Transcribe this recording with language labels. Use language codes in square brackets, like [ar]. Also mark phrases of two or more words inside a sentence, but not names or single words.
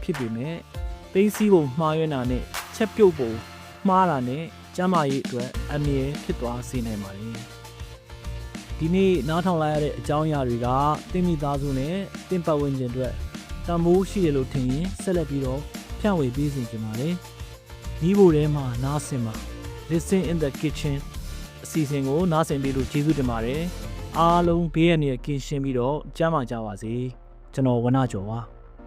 [my] ဖြစ်ပေမဲ့သိသိပုံမှားရွံ့တာနဲ့ချက်ပြုတ်ပုံမှားတာနဲ့ကျန်းမာရေးအတွက်အမြဲဖြစ်သွားစေနိုင်ပါတယ်ဒီနေ့နားထောင်လိုက်ရတဲ့အကြောင်းအရာတွေကသင်မိသားစုနဲ့သင်ပတ်ဝန်းကျင်အတွက်တန်ဖိုးရှိတယ်လို့ထင်ရင်ဆက်လက်ပြီးတော့ဖြန့်ဝေပေးစီကြပါတယ်မိဖို့ထဲမှာနားဆင်ပါ Listen in the kitchen အစီအစဉ်ကိုနားဆင်ပေးလို့ကျေးဇူးတင်ပါတယ်အားလုံးဘေးရန်ရကင်းရှင်းပြီးတော့ကျန်းမာကြပါစေကျွန်တော်ဝနကျော်ပါ